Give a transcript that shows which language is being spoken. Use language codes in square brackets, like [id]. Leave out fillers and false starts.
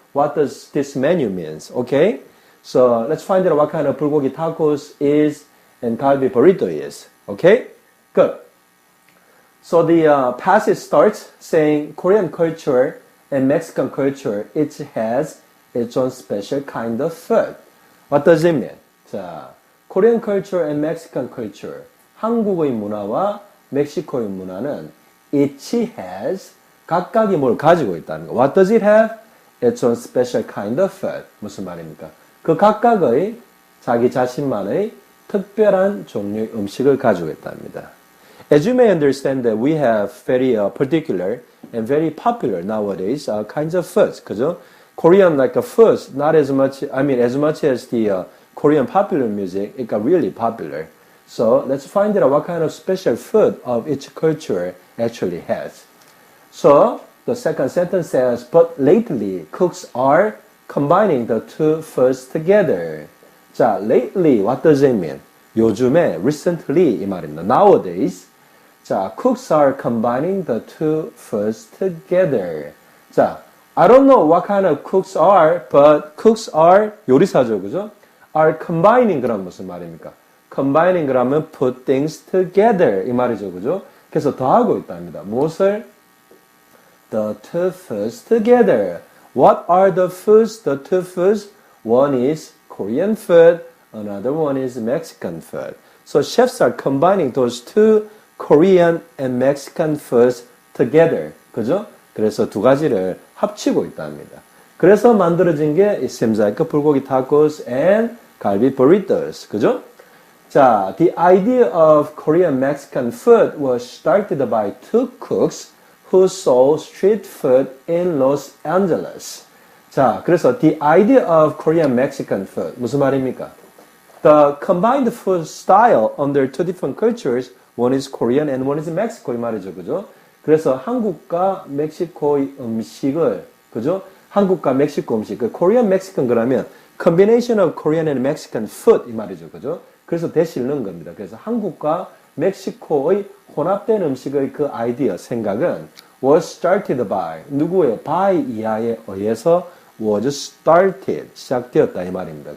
[en] What does this menu means? Okay? So let's find out what kind of bulgogi tacos is and kalbi burrito is. Okay? Good. So the passage starts saying Korean culture and Mexican culture, it has its own special kind of food. What does it mean? [ko] 자, [en] Korean culture and Mexican culture, [ko] 한국의 문화와 멕시코의 문화는 [en] each has [ko] 각각이 뭘 가지고 있다는 거. [en] What does it have? Its own special kind of food. [ko] 무슨 말입니까? 그 각각의 자기 자신만의 특별한 종류의 음식을 가지고 있답니다. [en] As you may understand that we have very particular and very popular nowadays kinds of foods. [ko] 그죠? [en] Korean like foods, not as much, as much as the Korean popular music, it got really popular. So let's find out what kind of special food of each culture actually has. So the second sentence says, but lately cooks are combining the two foods together. 자, lately, what does it mean? [ko] 요즘에, [en] recently [ko] 이 말입니다. [en] Nowadays, 자, cooks are combining the two foods together. 자, I don't know what kind of cooks are, but cooks are [ko] 요리사죠, 그죠? [en] Are combining [ko] 그럼 무슨 말입니까? [en] Combining [ko] 그러면 [en] put things together [ko] 이 말이죠, 그죠? 그래서 더하고 있답니다. 무엇을? [en] The two foods together. What are the foods? The two foods. One is Korean food. Another one is Mexican food. So chefs are combining those two Korean and Mexican foods together. [ko] 그죠? 그래서 두 가지를 합치고 있답니다. 그래서 만들어진 게 [en] it seems like 불고기 tacos and 갈비 burritos. [ko] 그죠? [en] 자, the idea of Korean Mexican food was started by two cooks who sold street food in Los Angeles. [ko] 자, 그래서 [en] the idea of Korean Mexican food [ko] 무슨 말입니까? [en] The combined food style under two different cultures, one is Korean and one is Mexico [ko] 이 말이죠, 그죠? 그래서 한국과 멕시코의 음식을, 그죠? 한국과 멕시코 음식, 그 [en] Korean Mexican [ko] 그러면 [en] combination of Korean and Mexican food [ko] 이 말이죠, 그죠? 그래서 대신 넣은 겁니다. 그래서 한국과 멕시코의 혼합된 음식의 그 아이디어, 생각은 [en] was started by, [ko] 누구의? [en] by [ko] 이하에 의해서 [en] was started, [ko] 시작되었다 이 말입니다.